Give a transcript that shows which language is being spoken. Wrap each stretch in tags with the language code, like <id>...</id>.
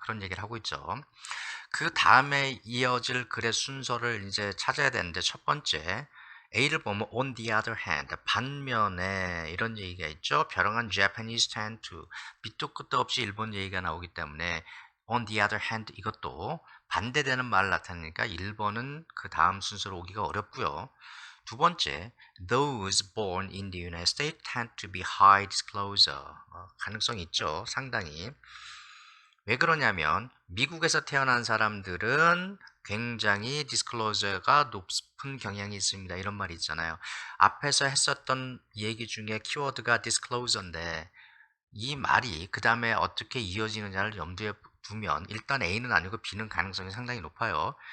<ko>그런 얘기를 하고 있죠. 그 다음에 이어질 글의 순서를 이제 찾아야 되는데 첫 번째 A를 보면</ko> <en>on the other hand</en> <ko>반면에 이런 얘기가 있죠. 벼랑한</ko> <en>Japanese tend to</en> <ko>밑도 끝도 없이 일본 얘기가 나오기 때문에</ko> <en>on the other hand</en> <ko>이것도 반대되는 말을 나타내니까 1번은 그 다음 순서로 오기가 어렵고요.</ko> <en>두 번째, those born in the United States tend to be high disclosure.</en> <ko>가능성이 있죠. 상당히. 왜 그러냐면 미국에서 태어난 사람들은 굉장히 디스클로저가 높은 경향이 있습니다. 이런 말이 있잖아요. 앞에서 했었던 얘기 중에 키워드가 disclosure인데 이 말이 그 다음에 어떻게 이어지느냐를 염두에 두면 일단 A는 아니고 B는 가능성이 상당히 높아요.</ko>